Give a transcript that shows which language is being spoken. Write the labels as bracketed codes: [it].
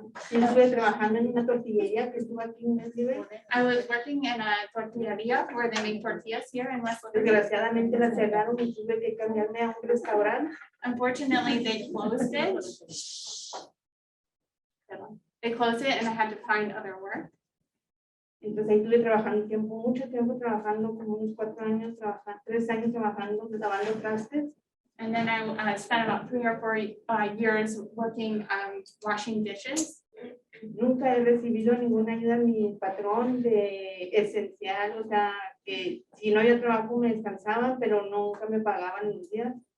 [es] Yo estuve trabajando en una tortillería que estuvo aquí en West Liberty. [en] I was working in a tortillería where they make tortillas here in West Liberty. [es] Desgraciadamente la cerraron y tuve que cambiarme a un restaurante. [en] Unfortunately, they closed it. They closed it and I had to find other work. [es] Entonces ahí estuve trabajando mucho tiempo trabajando, como unos 4 años, 3 años trabajando, lavando trastes. [en] And then I spent about 3 or 4 years working washing dishes. [es] Nunca he recibido ninguna ayuda de mi patrón de esencial, o sea, que si no había trabajo me descansaban, pero nunca me pagaban los días.